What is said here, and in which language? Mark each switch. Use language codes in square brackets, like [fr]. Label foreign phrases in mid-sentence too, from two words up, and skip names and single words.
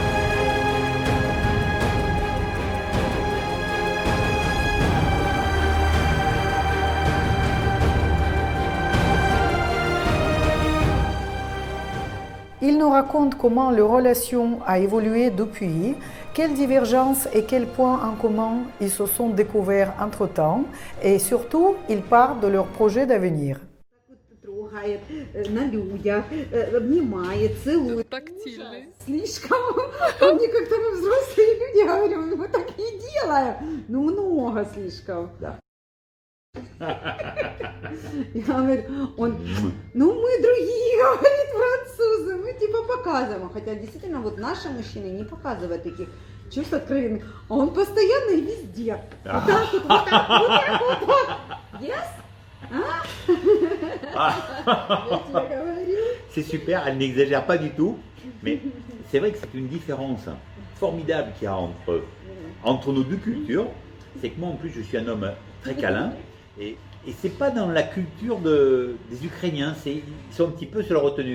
[fr] Ils nous racontent comment leur relation a évolué depuis, quelles divergences et quels points en commun ils se sont découverts entre-temps, et surtout, ils parlent de leurs projets d'avenir. [ru] трогает на людях, обнимает, целует. Тактильный. Слишком, ко мне как-то мы взрослые люди, я говорю, мы так не делаем. Ну, много слишком. Да. Я говорю, он, ну мы другие, говорит, французы, мы типа показываем. Хотя действительно вот наши мужчины не показывают таких чувств откровенных, а он постоянно и везде. Вот так вот, вот так, вот так, вот так. Yes? Я тебе говорю. [fr] C'est super, elle n'exagère pas du tout, mais c'est vrai que c'est une différence formidable qu'il y a entre nos deux cultures. C'est que moi en plus je suis un homme très câlin et c'est pas dans la culture des Ukrainiens, ils sont un petit peu sur la retenue.